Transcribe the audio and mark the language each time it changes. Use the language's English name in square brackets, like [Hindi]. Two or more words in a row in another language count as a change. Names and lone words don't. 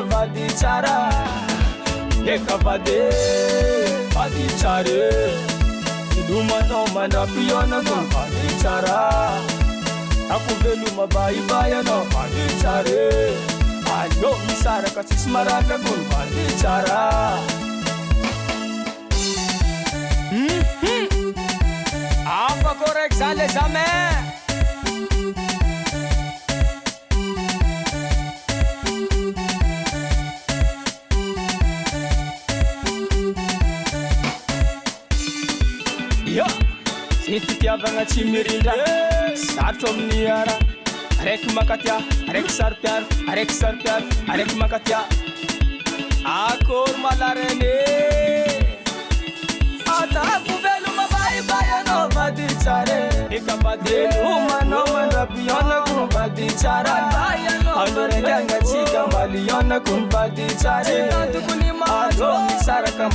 [Malagasy] vady tsara ekavade vady tsare velomanao mandrapionako ny vady tsara ako veloma baibay anao vady tsare alo misaraka tsisy maratrako ny vady tsara Afa [French] correct ça les amis. [Malagasy] Yo, si fitiavagna tsy mirindra sarotro amin'ny ara araiky makatia araiky sarpiano araiky sarpiano araiky makatia akory malarene atako veloma baibay anao vady tsare ekavade velomanao mandrapionako ny vady tsara andro raiky agnatsika mbalionako ny vady tsare alo misaraka